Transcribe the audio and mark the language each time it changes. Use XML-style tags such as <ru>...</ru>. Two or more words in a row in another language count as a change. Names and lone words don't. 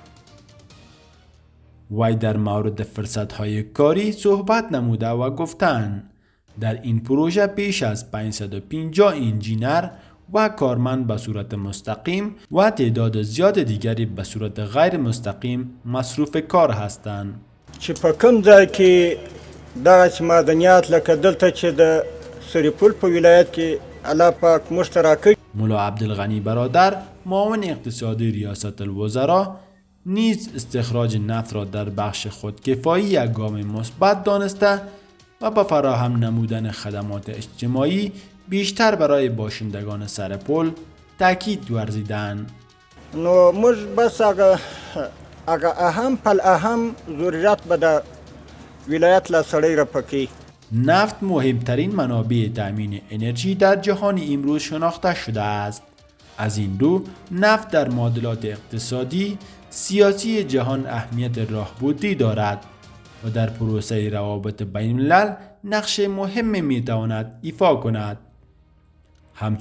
<fa>وی در مورد فرصت‌های کاری صحبت نموده و گفتند در این پروژه بیش از 550 انجینر و کارمند به صورت مستقیم و تعداد زیاد دیگری به صورت غیر مستقیم مصروف کار هستند.</fa> <ps>چې په کوم ځای کې دغسې معدنیات لکه دلته چې د سرپل په ولایت کې الله پاک موږ ته راکړي.</ps> <fa>ملا عبدالغنی برادر، معاون اقتصادی ریاست الوزراء، نیز استخراج نفت را در بخش خودکفایی یک گام مثبت دانسته و به فراهم نمودن خدمات اجتماعی بیشتر برای باشندگان سرپل تاکید ورزیدند.</fa> <ps>نو موږ بس هغه اهم پل اهم ضرورت به د ولایت له سړی راپکې.</ps> <fa>نفت مهمترین منابع تامین انرژی در جهان امروز شناخته شده است. از این رو نفت در معادلات اقتصادی، سیاسی جهان اهمیت راهبردی دارد و در پروسه روابط بین الملل نقش مهم میتواند ایفا کند.</fa>